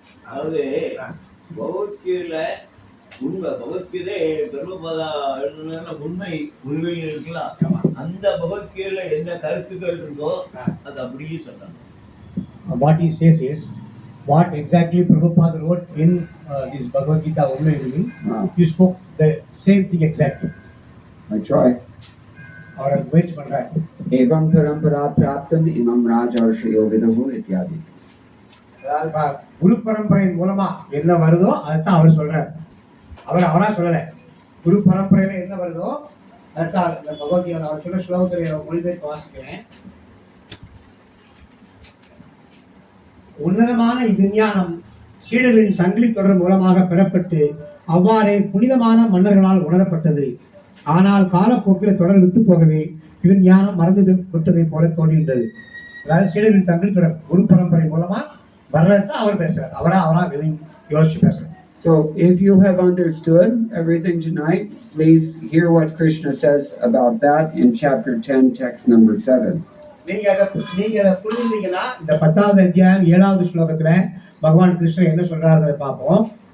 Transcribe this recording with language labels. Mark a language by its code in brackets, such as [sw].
[ta] அதாவது பகவத்கீதையில உண்மை பகவத்கீதை பிரம்மபாதா எழுதுனா உண்மை உருவில் இருக்கலாம். அந்த பகவத்கீதையில எந்த கருத்துக்கள் இருக்கோ அது அப்படியே சொன்னாங்க. [en] What he says is, what exactly Prabhupada wrote in this Bhagavad Gita Ummai Uruvil, you spoke the same thing exactly. I try. [hi] और [ta] मुयற்சி பண்றாரு. [sa] एवं परंपरा प्राप्तम इमं राजर्षयो विदुः इत्यादि. [ta] அதாவது குரு பரம்பரையின் மூலமா என்ன வருதோ அதைத்தான் அவர் சொல்றாரு. அவரா சொல்லல. குரு பரம்பரையில என்ன வருதோ அதைத்தான் இந்த பகவத்கீதை அவர் சொன்ன ஸ்லோகத்தை மொழிபெயர்த்து வாசிக்கிறேன். உன்னதமான இவ்விஞ்ஞானம் சீடர்களின் சங்கிலி தொடர் மூலமாக பெறப்பட்டு அவ்வாறே புனிதமான மன்னர்களால் உணரப்பட்டது. ஆனால் காலப்போக்கில் தொடர் விட்டு போகவே இவ்விஞ்ஞானம் மறந்து விட்டதை போல தோன்றுகின்றது. அதாவது சீடர்களின் சங்கிலி தொடர் குரு பரம்பரை மூலமா வர்றதுதான் அவர் பேசுறார். அவரா எதையும் யோசிச்சு பேசுறார். [en] So if you have understood everything tonight, please hear what Krishna says about that in chapter 10, text number 7. [ta] நீங்க அதை புரிஞ்சுட்டீங்கன்னா இந்த 10வது அத்தியாயம் 7வது ஸ்லோகத்துல பகவான் கிருஷ்ணர் என்ன சொல்றாரு பார்ப்போம்.